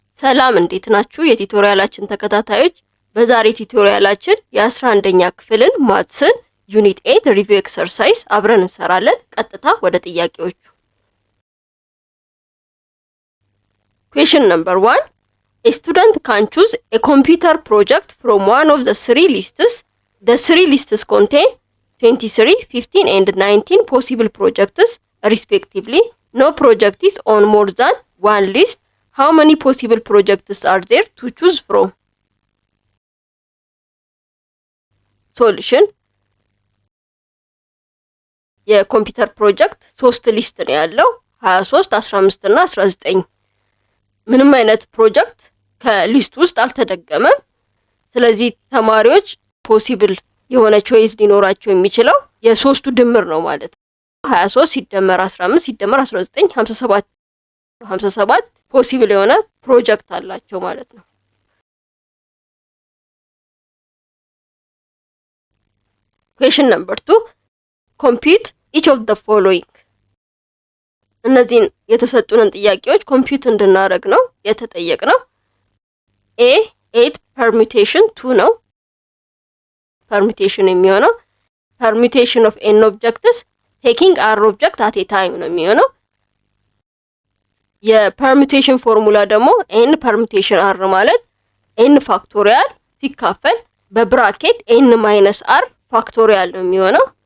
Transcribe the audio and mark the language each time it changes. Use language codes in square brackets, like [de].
[am] ሰላም እንዴት ናችሁ የቲዩቶሪያላችን ተከታታዮች? በዛሬ ቲዩቶሪያላችን የ11ኛ ክፍልን ማትስን ዩኒት 8 ሪቪው ኤክሰርሳይዝ አብረን እንሰራለን። ቀጥታ ወደ ጥያቄዎቹ። [en] Question number 1. A student can choose a computer project from one of the three lists. The three lists contain 23, 15 and 19 possible projects respectively. No project is on more than one list. How many possible projects are there to choose from? Solution. [am] የኮምፒውተር ፕሮጀክት 3 ሊስት ነው ያለው 23 15 እና 19 ምንም አይነት ፕሮጀክት ከሊስት ውስጥ አልተደገመም። ስለዚህ ተማሪዎች ፖሲብል የሆነ ቾይስ ሊኖራቸው የሚችለው የሶስቱ ድምር ነው ማለት ነው። 23 ሲደመር 15 ሲደመር 19 57 ፖሲብል የሆነ ፕሮጀክት አላቸው ማለት ነው። [en] Question number 2. Compute each of the following. [am] እነዚህን የተሰጡንን ጥያቄዎች ኮምፒውት እንድናደርግ ነው የተጠየቅነው። A 8 permutation 2 ነው። permutation የሚሆነው [en] permutation of n objects taking r object at a time [am] ነው የሚሆነው። የፐርሙቴሽን ፎርሙላ ደግሞ n permutation r ማለት n ፋክቶሪያል ሲካፈል በብራኬት n r ፋክቶሪያል ነው የሚሆነው።